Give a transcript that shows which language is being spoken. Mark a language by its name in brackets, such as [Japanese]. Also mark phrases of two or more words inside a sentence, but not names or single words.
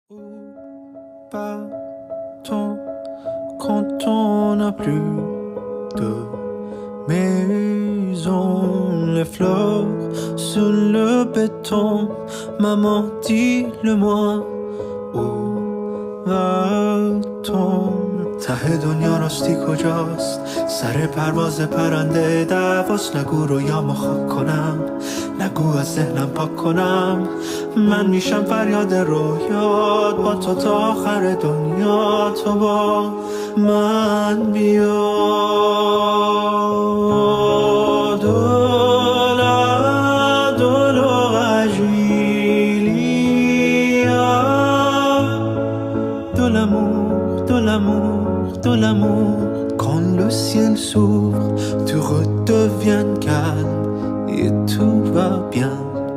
[French] Où part-on quand on n'a plus de maison? Les fleurs sur le béton. Maman, dis-le-moi, où va-t-on؟ [Persian] ته دنیا راستی کجاست؟ سر پرواز پرنده دعواست. نگو رویامو خاک کنم، نگو از ذهنم پاک کنم. من میشم فریاد رویات، با تو تا آخر دنیا. تو با من بیا. [French] De l'amour, quand le ciel s'ouvre, tu redeviens calme et tout va bien.